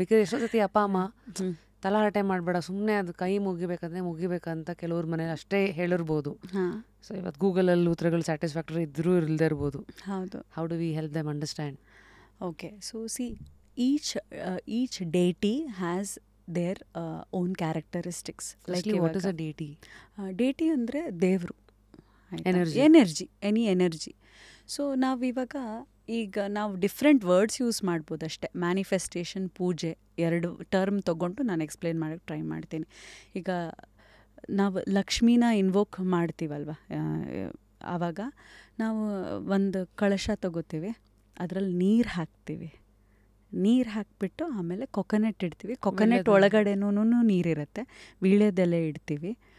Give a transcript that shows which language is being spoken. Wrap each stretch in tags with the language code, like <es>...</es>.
<kn>Because ಎಷ್ಟೋ ಸತಿ ಅಪ್ಪ ಅಮ್ಮ ತಲಹರಟೆ ಮಾಡಬೇಡ, ಸುಮ್ಮನೆ ಅದು ಕೈ ಮುಗಿಬೇಕಂತ ಕೆಲವ್ರ ಮನೇಲಿ ಅಷ್ಟೇ ಹೇಳಿರ್ಬೋದು. ಸೊ ಇವತ್ತು ಗೂಗಲಲ್ಲಿ ಉತ್ತರಗಳು ಸ್ಯಾಟಿಸ್ಫ್ಯಾಕ್ಟರಿ ಇದ್ರೂ ಇಲ್ಲದೆ ಇರ್ಬೋದು. ಹೌದು.</kn> <en>How do we help them understand? Okay, so see each deity has their own characteristics. Like what is a deity?</en> <kn>Deity ಅಂದರೆ ದೇವರು, ಎನರ್ಜಿ, ಎನಿ ಎನರ್ಜಿ. ಸೊ ಈಗ ನಾವು ಡಿಫ್ರೆಂಟ್ ವರ್ಡ್ಸ್ ಯೂಸ್ ಮಾಡ್ಬೋದು ಅಷ್ಟೇ. ಮ್ಯಾನಿಫೆಸ್ಟೇಷನ್, ಪೂಜೆ, ಎರಡು ಟರ್ಮ್ ತೊಗೊಂಡು ನಾನು ಎಕ್ಸ್ಪ್ಲೇನ್ ಮಾಡೋಕ್ಕೆ ಟ್ರೈ ಮಾಡ್ತೀನಿ. ಈಗ ನಾವು ಲಕ್ಷ್ಮೀನ ಇನ್ವೋಕ್ ಮಾಡ್ತೀವಲ್ವ, ಆವಾಗ ನಾವು ಒಂದು ಕಳಶ ತಗೋತೀವಿ, ಅದರಲ್ಲಿ ನೀರು ಹಾಕ್ತೀವಿ, ನೀರು ಹಾಕಿಬಿಟ್ಟು ಆಮೇಲೆ ಕೊಕೊನೆಟ್ ಇಡ್ತೀವಿ, ಕೊಕೊನೆಟ್ ಒಳಗಡೆನೂ ನೀರಿರುತ್ತೆ, ವೀಳ್ಯದೆಲೆ ಇಡ್ತೀವಿ.</kn>